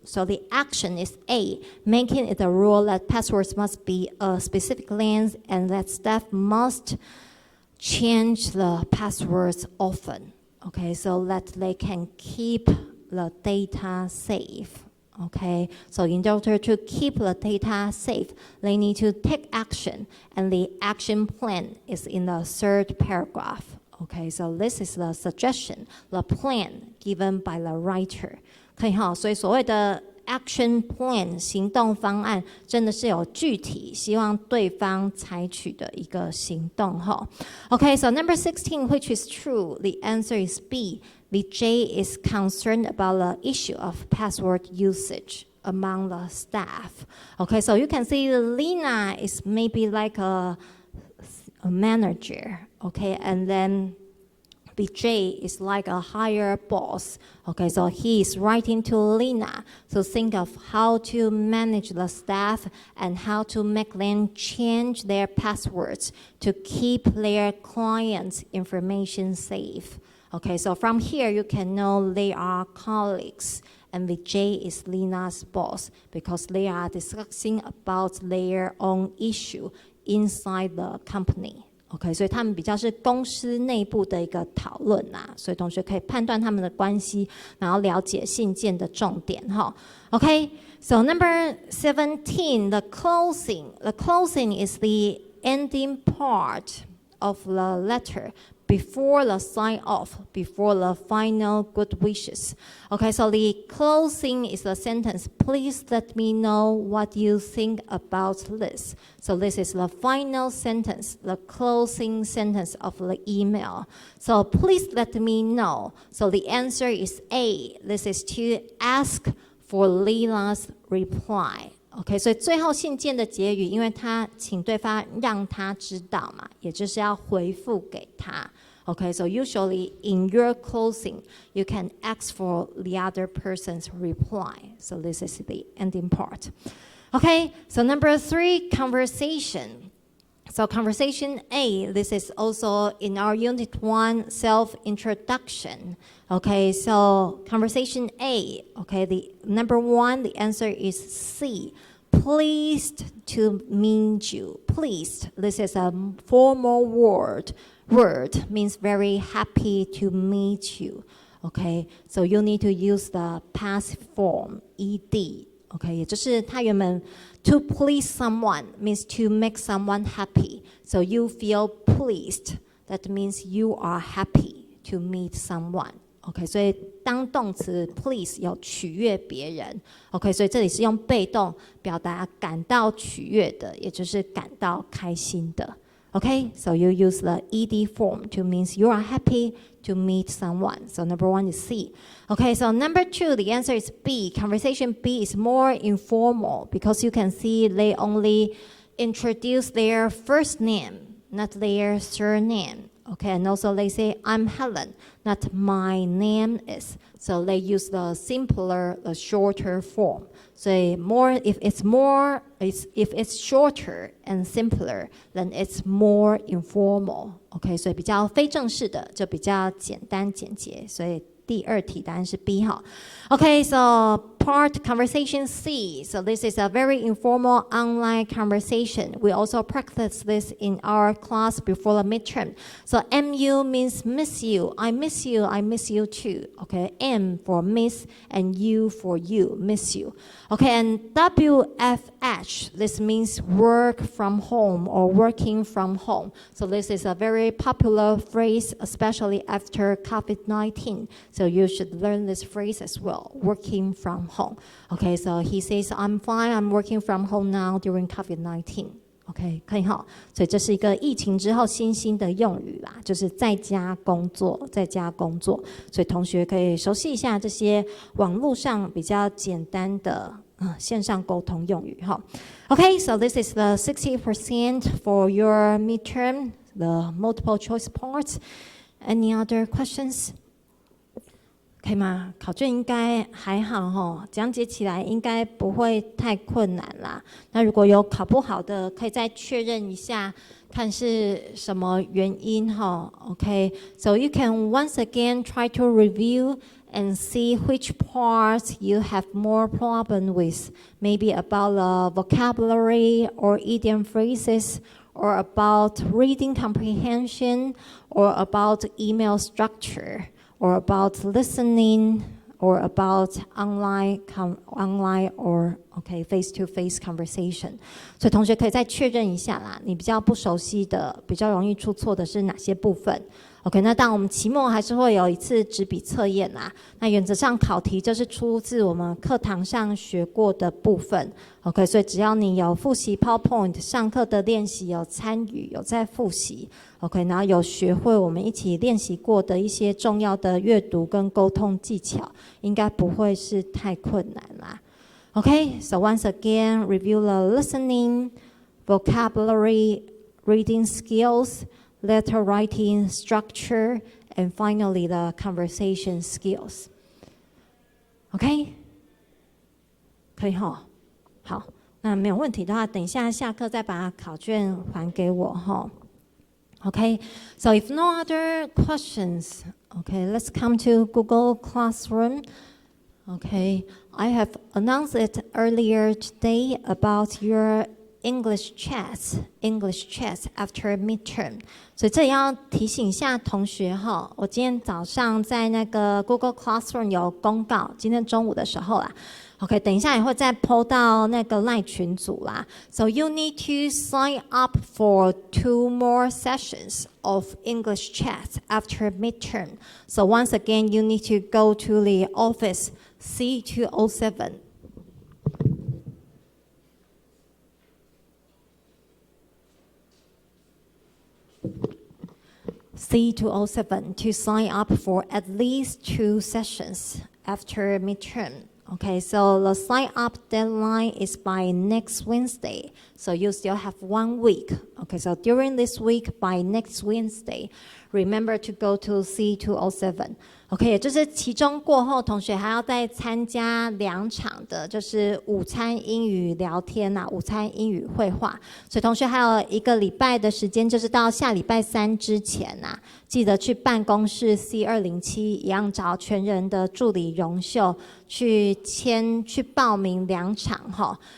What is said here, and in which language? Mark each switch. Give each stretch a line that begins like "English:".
English: So the action is A, making it a rule that passwords must be a specific length and that staff must change the passwords often, okay, so that they can keep the data safe. Okay, so in order to keep the data safe, they need to take action, and the action plan is in the 3rd paragraph. Okay, so this is the suggestion, the plan given by the writer.
Chinese: 可以哈，所以所谓的 action plan 行动方案真的是有具体希望对方采取的一个行动哈。
English: Okay, so number 16, which is true? The answer is B. Vijay is concerned about the issue of password usage among the staff. Okay, so you can see Lina is maybe like a manager, okay, and then Vijay is like a higher boss. Okay, so he is writing to Lina to think of how to manage the staff and how to make them change their passwords to keep their clients' information safe. Okay, so from here you can know they are colleagues and Vijay is Lina's boss because they are discussing about their own issue inside the company.
Chinese: OK， 所以他们比较是公司内部的一个讨论啊，所以同学可以判断他们的关系，然后了解信件的重点哈。
English: OK， so number 17, the closing. The closing is the ending part of the letter before the sign off, before the final good wishes. Okay, so the closing is the sentence, please let me know what you think about this. So this is the final sentence, the closing sentence of the email. So please let me know. So the answer is A. This is to ask for Leela's reply.
Chinese: OK， 所以最后信件的结语，因为他请对方让他知道嘛，也就是要回复给他。
English: OK， so usually in your closing, you can ask for the other person's reply. So this is the ending part. OK, so number 3, conversation. So conversation A, this is also in our unit 1, self-introduction. Okay, so conversation A, okay, the number 1, the answer is C. Pleased to meet you. Pleased, this is a formal word means very happy to meet you. Okay, so you need to use the passive form, ed. Okay,
Chinese: 也就是它原本
English: to please someone means to make someone happy. So you feel pleased. That means you are happy to meet someone.
Chinese: OK， 所以当动词 please 有取悦别人 ，OK， 所以这里是用被动表达感到取悦的，也就是感到开心的。
English: OK， so you use the ed form to means you are happy to meet someone. So number 1 is C. Okay, so number 2, the answer is B. Conversation B is more informal because you can see they only introduce their first name, not their surname. Okay, and also they say, I'm Helen, not my name is. So they use the simpler, the shorter form. So more, if it's shorter and simpler, then it's more informal.
Chinese: Okay, 所以比较非正式的就比较简单简洁。所以第2题答案是 B 哈。
English: Okay, so part, conversation C. So this is a very informal online conversation. We also practice this in our class before the midterm. So MU means miss you. I miss you. I miss you too. Okay, M for miss and U for you, miss you. Okay, and WFH, this means work from home or working from home. So this is a very popular phrase, especially after COVID-19. So you should learn this phrase as well, working from home. Okay, so he says, I'm fine, I'm working from home now during COVID-19.
Chinese: OK， 可以哈，所以这是一个疫情之后新兴的用语啦，就是在家工作，在家工作，所以同学可以熟悉一下这些网络上比较简单的线上沟通用语哈。
English: OK, so this is the 60% for your midterm, the multiple choice parts. Any other questions?
Chinese: 可以吗？考卷应该还好齁，讲解起来应该不会太困难啦。那如果有考不好的，可以再确认一下，看是什么原因齁。
English: Okay, so you can once again try to review and see which parts you have more problem with. Maybe about the vocabulary or idiom phrases, or about reading comprehension, or about email structure, or about listening, or about online or face-to-face conversation.
Chinese: 所以同学可以再确认一下啦，你比较不熟悉的、比较容易出错的是哪些部分？ OK， 那当然我们期末还是会有一次纸笔测验啦。那原则上考题就是出自我们课堂上学过的部分。 OK， 所以只要你有复习 PowerPoint 上课的练习，有参与，有在复习 ，OK， 然后有学会我们一起练习过的一些重要的阅读跟沟通技巧，应该不会是太困难啦。
English: OK， so once again review the listening, vocabulary, reading skills, letter writing structure, and finally the conversation skills.
Chinese: OK， 可以齁，好，那没有问题的话，等一下下课再把考卷还给我齁。
English: Okay, so if no other questions, okay, let's come to Google Classroom. Okay, I have announced it earlier today about your English chats after midterm.
Chinese: 所以这也要提醒一下同学哈，我今天早上在那个 Google Classroom 有公告，今天中午的时候啦。 OK， 等一下也会再 po 到那个 LINE 群组啦。
English: So you need to sign up for 2 more sessions of English chats after midterm. So once again, you need to go to the office C207. C207 to sign up for at least 2 sessions after midterm. Okay, so the sign up deadline is by next Wednesday. So you still have 1 week. Okay, so during this week, by next Wednesday, remember to go to C207.
Chinese: OK， 也就是期中过后，同学还要再参加2场的，就是午餐英语聊天呐、午餐英语绘画。所以同学还有1个礼拜的时间，就是到下礼拜3之前呐、记得去办公室 C207 一样找全人的助理荣秀去报名2场哈。